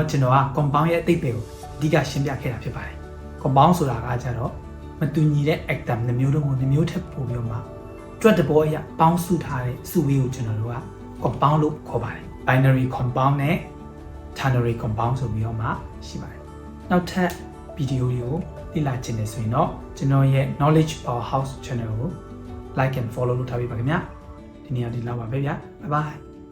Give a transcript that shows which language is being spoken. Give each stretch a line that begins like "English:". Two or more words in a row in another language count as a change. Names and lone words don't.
Burmese: ကျွန်တော်က compound ရဲ့အသေးစိတ်ကိုအဓိကရှင်းပြခဲ့တာဖြစ်ပါတယ် compound ဆိုတာကကြတော့မတူညီတဲ့ atom နှစ်မျိုးတို့ကိုနှစ်မျိုးထပ်ပို့ပြီးတော့မှတွက်တဲ့ဘောအရာပေါင်းစုထားတဲ့စုဝေးကိုကျွန်တော်တို့က compound လို့ခေါ်ပါတယ်
English: binary compound
Burmese: နဲ့
English: ternary compound
Burmese: ဆိုပြီးတော့မှရှိပါတယ်။နောက်ထပ်ဗီဒီယိုတွေကိုလေ့လာချင်တယ်ဆိုရင်တော့ကျွန်တော်ရဲ့ knowledge powerhouse channel ကို
English: like and follow
Burmese: လုပ်ထားပေးပါခင်ဗျာ။ဒီနေ့ဒီလောက်ပါပဲဗျာ။
English: Bye bye